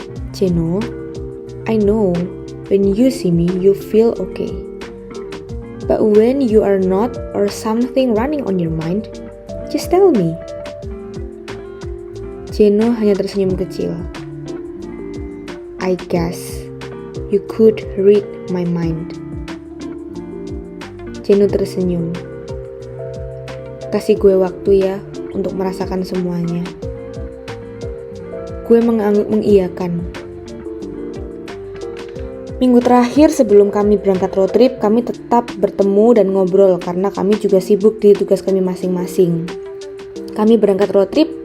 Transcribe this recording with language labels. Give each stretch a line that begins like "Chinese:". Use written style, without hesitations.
English: Ceno, I know when you see me, you feel okay. But when you are not or something running on your mind, just tell me.
Indonesian: Ceno hanya tersenyum kecil.
English: I guess you could read my mind.
Indonesian: Ceno tersenyum. Kasih gue waktu ya untuk merasakan semuanya. Gue mengangguk mengiyakan. Minggu terakhir sebelum kami berangkat road trip, kami tetap bertemu dan ngobrol karena kami juga sibuk di tugas kami masing-masing. Kami berangkat road trip